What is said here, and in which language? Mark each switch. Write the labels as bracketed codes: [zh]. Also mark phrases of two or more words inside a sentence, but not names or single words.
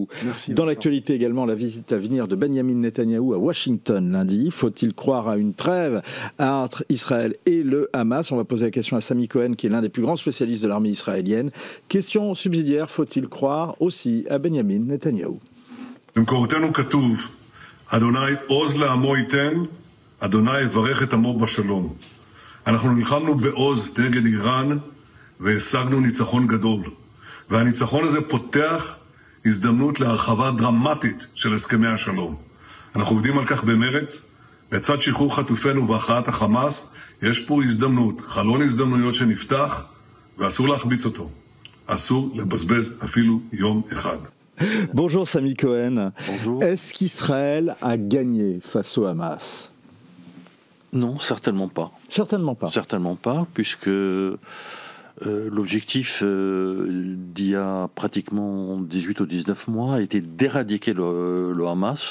[fr] Merci. Dans l'actualité également, la visite à venir de Benjamin Netanyahou à Washington lundi. Faut-il croire à une trêve entre Israël et le Hamas? On va poser la question à Sami Cohen, qui est l'un des plus grands spécialistes de l'armée israélienne. Question subsidiaire, faut-il croire aussi à Benjamin Netanyahou? [he] במקורותינו כתוב, אדוני עוז לעמו ייתן, אדוני יברך את עמו בשלום. אנחנו נלחמנו בעוז נגד איראן והשגנו ניצחון גדול. והניצחון הזה פותח הזדמנות להרחבה דרמטית של הסכמי השלום. אנחנו עובדים על כך במרץ. לצד שחרור חטופינו והכרעת החמאס, יש פה הזדמנות, חלון הזדמנויות שנפתח, ואסור להחביץ אותו. אסור לבזבז אפילו יום אחד. [fr] Bonjour Sami Cohen. Bonjour. Est-ce qu'Israël a gagné face au Hamas? Non, certainement pas. Certainement pas. Certainement pas, puisque l'objectif d'il y a pratiquement 18 ou 19 mois a été d'éradiquer le Hamas.